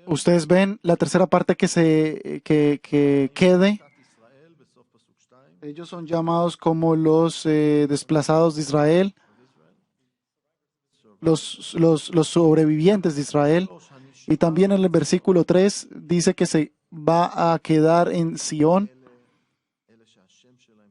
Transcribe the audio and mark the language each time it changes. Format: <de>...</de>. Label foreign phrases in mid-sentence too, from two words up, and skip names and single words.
<es>Ustedes ven la tercera parte que quede.</es> <he>פליטת ישראל בסוף פסוק 2.</he> <es>Ellos son llamados como los desplazados de Israel, los sobrevivientes de Israel. Y también en el versículo 3 dice que se va a quedar en Sión</es> <he>אלה שהשם שלהם,</he>